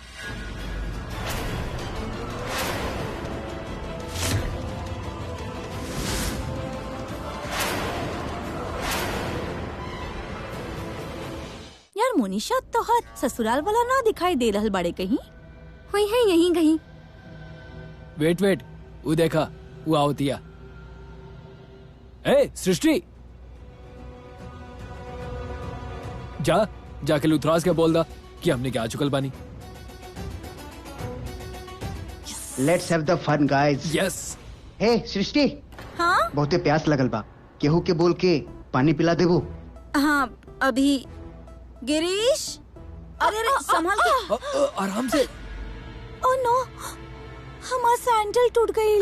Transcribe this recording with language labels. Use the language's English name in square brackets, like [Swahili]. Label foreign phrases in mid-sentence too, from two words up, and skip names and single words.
[Bhojpuri] यार मोनिशा तोहर ससुराल वाला ना दिखाई दे रहल बाड़े कहीं? हुई है यहीं कहीं। वेट वो देखा वो आवतिया। ए सृष्टि जाके लुथराज के बोल दा कि हमने क्या चुकल बानी। [English] let's have the fun guys. यस। [Bhojpuri] हे सृष्टि, हाँ बहुते प्यास लगल बा, केहू के बोल के पानी पिला देबो। हाँ अभी गिरीश। अरे संभाल के। आराम से। [English] oh no, [Bhojpuri] हमारा सैंडल टूट गई।